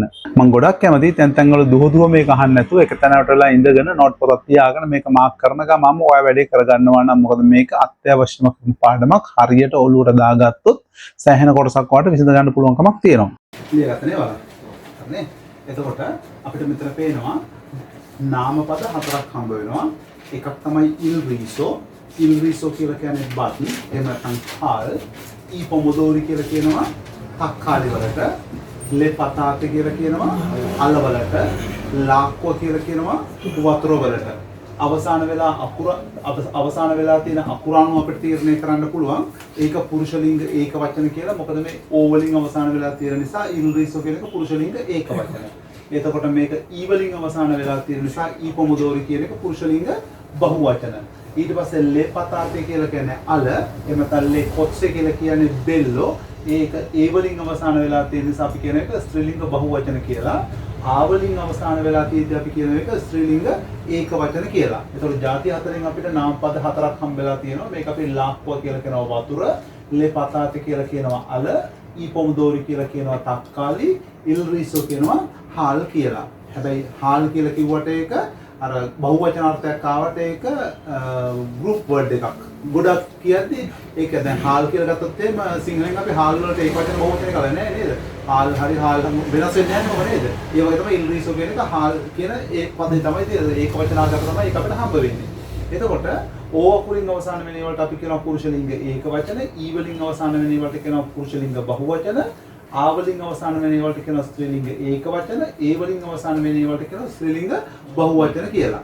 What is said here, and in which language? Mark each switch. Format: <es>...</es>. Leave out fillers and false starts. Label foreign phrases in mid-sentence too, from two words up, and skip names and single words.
<si>මම ගොඩක් කැමතියි තැන් වල දුව මේක අහන්න නැතුව එක තැනකටලා ඉඳගෙන නෝට් පොතක් තියාගෙන මේක මාක් කරන ගමන් ඔය වැඩේ කරගන්නවා නම් මොකද මේක අත්‍යවශ්‍යම පාඩමක්. හරියට ඔලුවට දාගත්තොත් සෑහෙන කොටසක් වට විසඳ ගන්න පුළුවන්කමක් තියෙනවා. ලියගත්තනේ ඔයාලා. හරිනේ. එතකොට අපිට මෙතන පේනවා නාමපද හතරක් හම්බ වෙනවා. එකක් තමයි</si> <it>il riso</it> <si>කියලා කියන්නේ බත්. එහෙම නැත්නම් කාල්.</si> <it>i pomodori</it> <si>කියලා කියනවා තක්කාලි වලට,</si> <it>le patata</it> <si>කියලා කියනවා අල වලට, ලාක්කෝ කියලා කියනවා වතුර වලට. අවසාන වෙලා තියෙන අකුරාණු අපිට තීරණය කරන්න පුළුවන්. ඒක පුරුෂ ලිංග ඒක වචන කියලා. මොකද මේ ඕ වලින් අවසාන වෙලා තියෙන නිසා</si> <it>il riso</it> <si>කියන එක පුරුෂ ලිංග ඒක වචන. එතකොට මේක ඊ වලින් අවසාන වෙලා තියෙන නිසා</si> <it>i pomodori</it> <si>කියන එක පුරුෂ ලිංග බහු වචන. ඊට පස්සේ</si> <it>le patate</it> <si>කියලා කියන්නේ අල, එහෙම නැත්නම්</si> <it>le cozze</it> <si>කියලා කියන්නේ බෙල්ලෝ. ඒක ඒ වලින් අවසාන වෙලා තියෙන නිසා අපි කියන එක ස්ත්‍රීලිංග බහුවචන කියලා. ආ වලින් අවසාන වෙලා තියෙද්දි අපි කියන එක ස්ත්‍රීලිංග ඒක වචන කියලා. ඒතකොට ಜಾති හතරෙන් අපිට නාමපද හතරක් හම්බෙලා තියෙනවා. මේක අපි ලාක්කෝ කියලා කියනවා වතුර,</si> <it>le patate</it> <si>කියලා කියනවා අල,</si> <it>i pomodori</it> <si>කියලා කියනවා තක්කාලි,</si> <it>il riso</it> <si>කියනවා හාල් කියලා. හැබැයි හාල් කියලා කිව්වට ඒක අර බහුවචන අර්ථයක් ආවට ඒක</si> <en>group word</en> <si>එකක්. ගොඩක් කියද්දි ඒක දැන් හාල් කියලා ගත්තොත් එහෙම සිංහලෙන් අපි හාල් වලට ඒක වචන බහුවචන කරලා නෑ නේද? හාල් හරි හාල් වෙනස් වෙන්නේ නැහැ නේද? ඒ වගේ තමයි</si> <it>il riso</it> <si>කියන එක හාල් කියන ඒ පදේ තමයි තියෙන්නේ. ඒක වචන ආකාර තමයි ඒක අපිට හම්බ වෙන්නේ. එතකොට ඕ අකුරින් අවසාන වෙන ඒවාට අපි කියනවා පුරුෂ ලිංග ඒක වචන, ඊ වලින් අවසාන වෙන ඒවාට කියනවා පුරුෂ ලිංග බහුවචන, ආ වලින් අවසාන වෙන ඒවාට කියනවා ස්ත්‍රීලිංග ඒක වචන, ඒ වලින් අවසාන වෙන ඒවාට කියනවා ස්ත්‍රීලිංග බහුවචන කියලා.</si>